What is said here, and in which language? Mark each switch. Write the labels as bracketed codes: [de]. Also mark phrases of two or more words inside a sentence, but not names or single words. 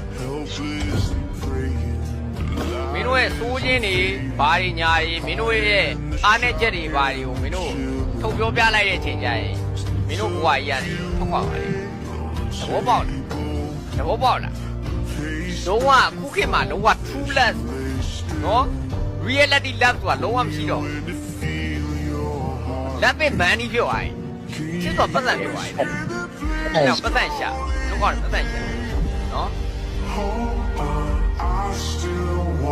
[my] မင်းတို့ရဲ့စိုးချင်းတွေဘာတွေညာတွေမင်းတို့ရဲ့အားနဲ့ချက်တွေ ဘာတွေကိုမင်းတို့ထုတ်ပြောပြလိုက်တဲ့အချိန်ကျရင်မင်းတို့ဘဝကြီးရတယ်ထွက်ခွာပါလေသဘောပေါက်လားလုံးဝအခုခေတ်မှာလုံးဝ [en] true love [my] နော် [en] reality love [my] ဆိုတာလုံးဝမရှိတော့ [en] love is money [my] ပြောရရင်ချစ်တော့ပတ်စံပြောရရင်အဲ့တော့ပတ်စံရှာလုံးဝပတ်စံရှာနော်